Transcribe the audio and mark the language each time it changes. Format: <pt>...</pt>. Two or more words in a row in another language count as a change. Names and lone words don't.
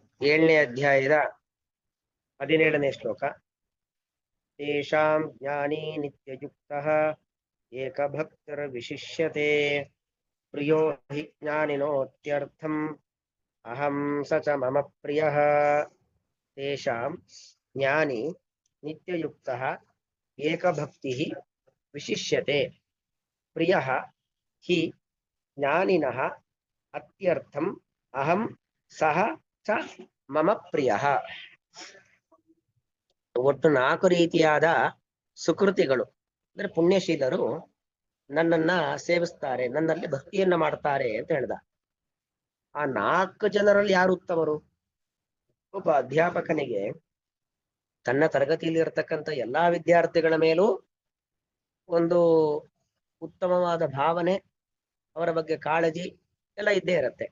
<kn>7ನೇ ಅಧ್ಯಾಯದ 17ನೇ ಶ್ಲೋಕ.</kn> <sa>ತೇಷಾಂ ಜ್ಞಾನಿ ನಿತ್ಯಯುಕ್ತಃ ಏಕಭಕ್ತಿರ್ವಿಶಿಷ್ಯತೆ ಪ್ರಿಯೋ ಹಿ ಜ್ಞಾನಿನೋತ್ಯರ್ಥಂ ಅಹಂ ಸ ಚ ಮಮ ಪ್ರಿಯಃ. ತೇಷಾಂ ಜ್ಞಾನಿ ನಿತ್ಯಯುಕ್ತಃ ಏಕಭಕ್ತಿಃ ವಿಶಿಷ್ಯತೆ ಪ್ರಿಯಃ ಹಿ ಜ್ಞಾನಿನಃ ಅತ್ಯರ್ಥಂ ಅಹಂ ಸಹ ಚ ಮಮ ಪ್ರಿಯಃ.</sa> <kn>ಒಟ್ಟು 4 ರೀತಿಯಾದ ಸುಕೃತಿಗಳು ಅಂದ್ರೆ ಪುಣ್ಯಶೀಲರು ನನ್ನನ್ನ ಸೇವಿಸ್ತಾರೆ, ನನ್ನಲ್ಲಿ ಭಕ್ತಿಯನ್ನ ಮಾಡ್ತಾರೆ ಅಂತ ಹೇಳ್ದ. ಆ 4 ಜನರಲ್ಲಿ ಯಾರು ಉತ್ತಮರು? ಒಬ್ಬ ಅಧ್ಯಾಪಕನಿಗೆ ತನ್ನ ತರಗತಿಯಲ್ಲಿ ಇರತಕ್ಕಂಥ ಎಲ್ಲಾ ವಿದ್ಯಾರ್ಥಿಗಳ ಮೇಲೂ ಒಂದು ಉತ್ತಮವಾದ ಭಾವನೆ, ಅವರ ಬಗ್ಗೆ ಕಾಳಜಿ ಎಲ್ಲ ಇದ್ದೇ ಇರುತ್ತೆ.</kn>